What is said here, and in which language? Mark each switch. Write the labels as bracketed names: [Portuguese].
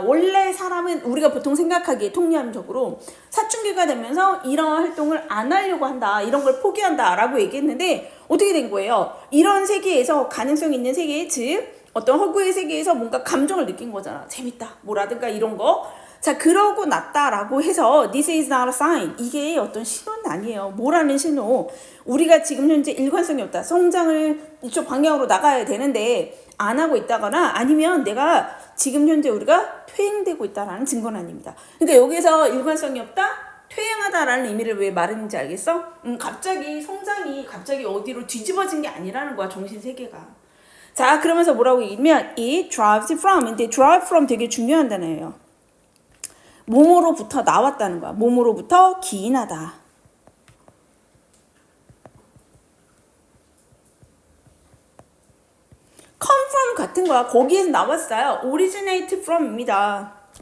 [Korean] 원래 사람은 우리가 보통 생각하기에 통념적으로 사춘기가 되면서 이런 활동을 안 하려고 한다. 이런 걸 포기한다 라고 얘기했는데 어떻게 된 거예요? 이런 세계에서 가능성 있는 세계 즉 어떤 허구의 세계에서 뭔가 감정을 느낀 거잖아. 재밌다 뭐라든가 이런 거. [English] 자, 그러고 났다라고 해서 this is not a sign. [Korean] 이게 어떤 신호는 아니에요. 뭐라는 신호? 우리가 지금 현재 일관성이 없다. 성장을 이쪽 방향으로 나가야 되는데 안 하고 있다거나 아니면 내가 지금 현재 우리가 퇴행되고 있다라는 증거는 아닙니다. 그러니까 여기서 일관성이 없다? 퇴행하다라는 의미를 왜 말했는지 알겠어? 갑자기 성장이 갑자기 어디로 뒤집어진 게 아니라는 거야. 정신세계가. 자, 그러면서 뭐라고 얘기하면 it drives from. 근데 drive from 되게 중요한 단어예요. 몸으로부터 나왔다는 거야. 몸으로부터 기인하다. come from 같은 거야. 거기에서 나왔어요. originate from 입니다.